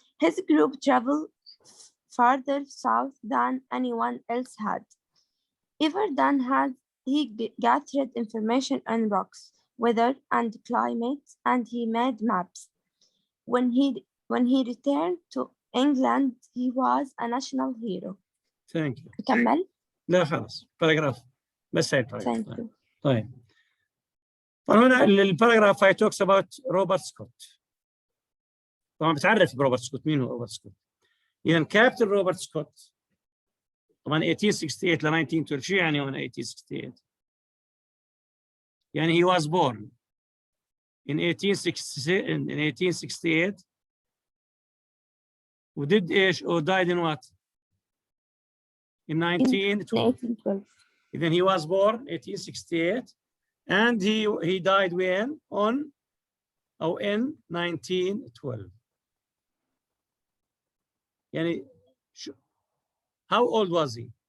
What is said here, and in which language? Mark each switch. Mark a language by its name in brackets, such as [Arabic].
[English] His group traveled farther south than anyone else had ever done. He gathered information on rocks, weather, and climate, and he made maps. When he returned to England, he was a national hero. Thank you. [Arabic] أكمل؟ لا خلاص paragraph بس هاي paragraph. [English] Thank you. [Arabic] طيب. فهنا الباراجراف هاي [English] talks about [Arabic] روبرت سكوت. طبعا بتعرف بروبرت سكوت. مين هو روبرت سكوت؟ إذا كابتن روبرت سكوت طبعا 1868 ل 1912 شو يعني هون 1868؟ يعني [English] he was born in 1868 [Arabic] ودid ايش [English] or died in what? In 1912. Then he was born 1868 and he died when? On or in 1912. [Arabic] يعني [English] how old was he?